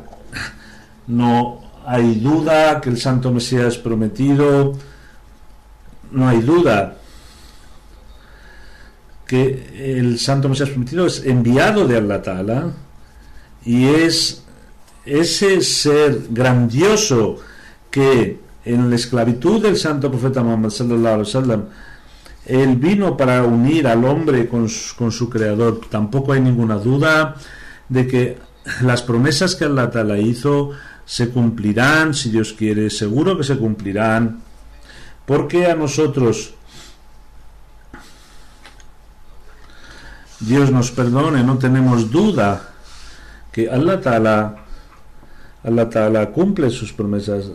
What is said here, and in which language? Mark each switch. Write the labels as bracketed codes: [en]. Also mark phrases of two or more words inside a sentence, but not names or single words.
[es] No hay duda que el santo Mesías prometido, no hay duda que el santo Mesías prometido es enviado de [ar] الله تعالى, [es] y es ese ser grandioso que en la esclavitud del santo profeta Muhammad [ar] صلى الله عليه وسلم, [es] él vino para unir al hombre con su creador. Tampoco hay ninguna duda de que las promesas que [ar] الله تعالى [es] hizo se cumplirán, si Dios quiere, seguro que se cumplirán, porque a nosotros, Dios nos perdone, no tenemos duda que [ar] الله تعالى الله تعالى [es] cumple sus promesas.